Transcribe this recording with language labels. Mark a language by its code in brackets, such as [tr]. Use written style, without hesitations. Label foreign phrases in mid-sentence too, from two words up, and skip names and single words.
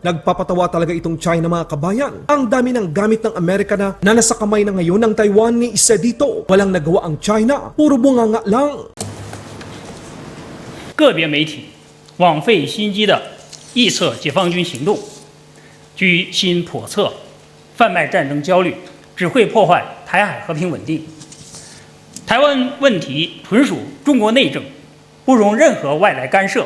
[tl] Nagpapatawa talaga itong China mga kabayan. Ang dami ng gamit ng Amerika na nasa kamay na ngayon ng Taiwan ni isa dito. Walang nagawa ang China, puro bunganga lang. [zh] 个别媒体枉费心机的臆测解放军行动，居心叵测，贩卖战争焦虑，只会破坏台海和平稳定。台湾问题纯属中国内政，不容任何外来干涉。